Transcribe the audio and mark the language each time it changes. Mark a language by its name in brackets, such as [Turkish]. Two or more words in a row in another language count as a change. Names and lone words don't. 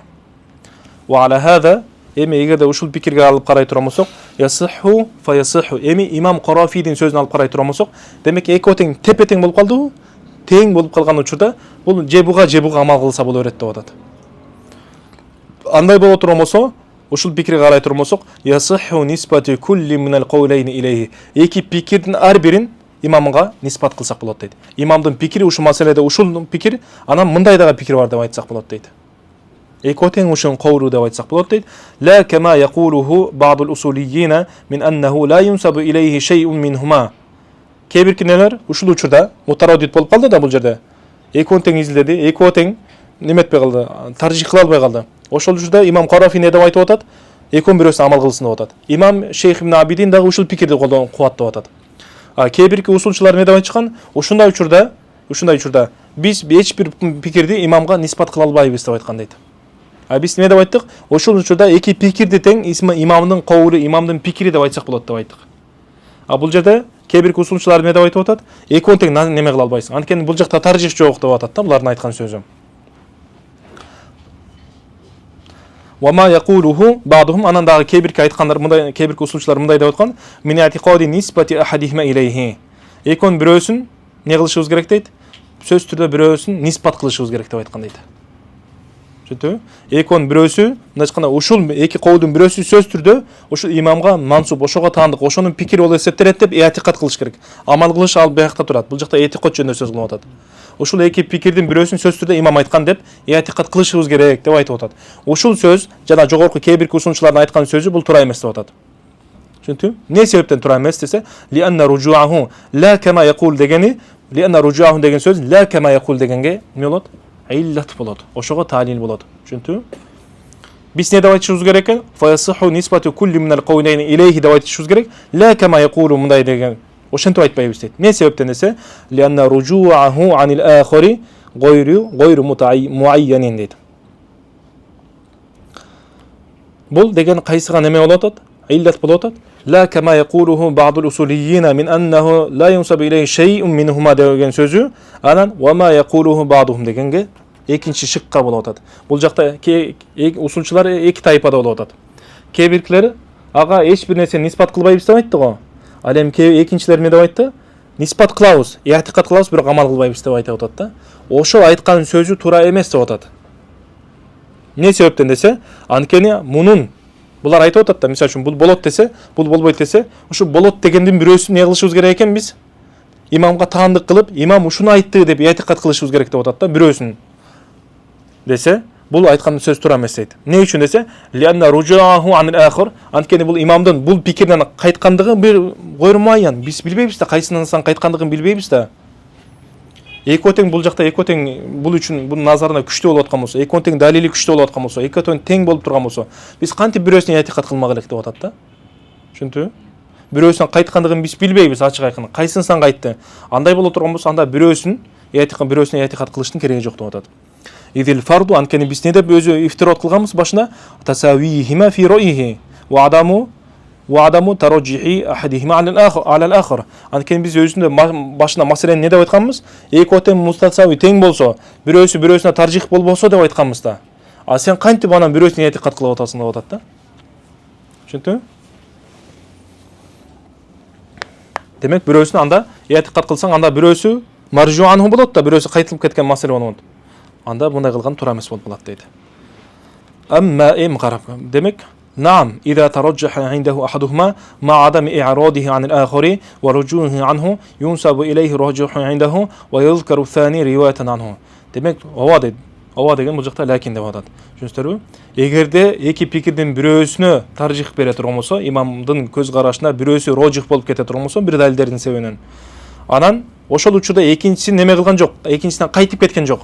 [Arabic] وعلى هذا [Kyrgyz] эми эгерде ушул пикирге алып карай турган болсок, [Arabic] يصح فيصح. [Kyrgyz] Эми имам Карафийдин сөзүн алып карай турган болсок, демек экөө тең тепе-тең болуп калдыбы? Тең болуп калган учурда бул жебуга амал кылса боло берет деп атат. Андай боло турган болсо, ушул пикирге карай турган болсок, [Arabic] يصح نسبة كل من القولين إليه. [Kyrgyz] Эки пикирдин ар бирин имамга нисбат кылсак болот дейт. Имамдын пикири ушул маселеде ушул пикир, анан мындай дагы пикир бар деп айтсак болот дейт. Экөө тең ушун кавру деп айтсак болот дейт. [Arabic] لا كما يقوله بعض الأصوليين من أنه لا ينسب إليه شيء منهما. [Kyrgyz] Кээ-биркинелер ушул учурда мутараддид болуп калды да бул жерде. Экөө тең изилдеди, экөө тең неметпей калды, таржих кыла албай калды. Ошол учурда имам Карафи не деп айтып атат? Экөөнүн бирөөсүнө амал кылсын деп атат. Имам Шейх ибн Абидин дагы ушул пикирди кубаттап атат. Кээ-бирки усулчулар не деп айтышкан? Ушундай учурда биз эч бир пикирди имамга нисбат кыла албайбыз деп айткан дейт. Биз неме деп айттык? Ошол учурда эки пикирди тең имамдын кавлу, имамдын пикири деп айтсак болот деп айттык. Бул жерде кээ-бир усулчулар неме деп айтып атат? Экөө тең неме кыла албайсың. Анткени бул жакта таржих жок деп атат да, булардын айткан сөзү. [Arabic] وما يقوله بعضهم, [Kyrgyz] анан дагы кээ-бирки айткандар мындай, кээ-бирки усулчулар мындай деп аткан: [Arabic] من اعتقاد نسبة أحدهما إليه. [Kyrgyz] Экөөнүн бирөөсүн не кылышыбыз керек дейт? Сөз түрдө бирөөсүн нисбат кылышыбыз керек деп айткан дейт. Түшүндүбү? Экөөнүн бирөөсү, мындай айтканда ушул эки кавлдун бирөөсү сөз түрдө ушул имамга мансуп, ошого таандык, ошонун пикири болуп эсептелет деп этикат кылыш керек. Амал кылыш ал биякта турат. Бул жакта этикат жөнүндө сөз кылып атат. Ушул эки пикирдин бирөөсүн сөз түрдө имам айткан деп этикат кылышыбыз керек деп айтып атат. Ушул сөз жана жогорку кээ-бирки усулчулардын айткан сөзү бул туура эмес деп атат. Түшүндүңбү? Не себептен туура эмес десе, [Arabic] لأن رجوعه لا كما يقول [Kyrgyz] дегени, [Arabic] لأن رجوعه [Kyrgyz] деген сөз [Arabic] لا كما يقول [Kyrgyz] дегенге эмне болот? Иллат болот. Ошого талил болот. Түшүндүңбү? Биз не деп айтышыбыз керек экен? [Arabic] فيصح نسبة كل من القولين إليه [Kyrgyz] деп айтышыбыз керек. [Arabic] لا كما يقول [Kyrgyz] мындай деген. Ошентип айтпайбыз дейт. Не себептен десе, [Arabic] لأن رجوعه عن الآخر غير معين [Kyrgyz] дейт. Бул деген кайсыга неме болот атат? Иллат болот атат. [Arabic] لا كما يقوله بعض الأصوليين من أنه لا ينسب إليه شيء منهما [Kyrgyz] деген сөзү, анан [Arabic] وما يقوله بعضهم [Kyrgyz] дегенге экинчи шыкка болуп атат. Бул жакта усулчулар эки тайпада болуп атат. Кээ-биркилер ага эч бир нерсе нисбат кылбайбыз деп айтты го. Ал эми экинчилер эмне деп айтты? Нисбат кылабыз, этикат кылабыз, бирок амал кылбайбыз деп айтып атат да. Ошол айткан сөзү туура эмес деп атат. Не себептен десе, анткени мунун булар айтып атат да, мисалы үчүн бул болот десе, бул болбойт десе, ушу болот дегендин бирөөсүн не кылышыбыз керек экен биз? имамга таандык кылып, имам ушуну айтты деп этикат кылышыбыз керек деп атат да, бирөөсүн десе, бул айткан сөз туура эмес дейт. Эмне үчүн десе, [Arabic] لأن رجوعه عن الآخر, [Kyrgyz] анткени бул имамдын бул пикирден кайткандыгы бир койрумаян. Биз билбейбиз да, кайсынан кайткандыгын билбейбиз да. Экөө тең бул жакта экөө тең бул үчүн бунун назарына күчтүү болуп аткан болсо, экөө тең далили күчтүү болуп аткан болсо, экөө тең болуп турган болсо, биз кантип бирөөсүнө этикат кылмак элек деп атат да. Түшүндүңбү? Бирөөсүнүн кайткандыгын биз билбейбиз, ачык айкын. Кайсынсан кайтты? Андай боло турган болсо, анда бирөөсүнө этикат кылыштын кереги жок деп атат. [Arabic] إذ الفرض, [Kyrgyz] анткени биз не деп өзү ифтирот кылганбыз башына? [Arabic] تساويهما في رأيه وعدم ترجح أحدهما على الآخر. [Kyrgyz] Анткени биз өзүндө башына маселени не деп айтканбыз? Экөө тең мустасави тең болсо, бирөөсү бирөөсүнө таржих болбосо деп айтканбыз да. А сен кантип анан бирөөсүнө этикат кылып атасың деп атат да. Түшүндүңбү? Демек бирөөсүнө анда этикат кылсаң, анда бирөөсү маржуанху болот да, бирөөсү кайтылып кеткен маселе болот. Анда мындай кылган туура эмес болуп калат дейт. Амма карап. Демек, [Arabic] نعم إذا ترجح عنده أحدهما مع عدم إعراضه عن الآخر ورجوعه عنه ينسب إليه الرجوح عنده ويذكر الثاني رواية عنه. [Kyrgyz] Демек, ова деген бул жакта лакин деп атат. Түшүнүңүзбү? Эгерде эки пикирдин бирөөсүнө таржих бере турган болсо, имамдын көз карашына бирөөсү рожих болуп кете турган болсо, бир далилдердин себебинен, анан ошол учурда экинчиси неме кылган жок, экинчисинен кайтып кеткен жок.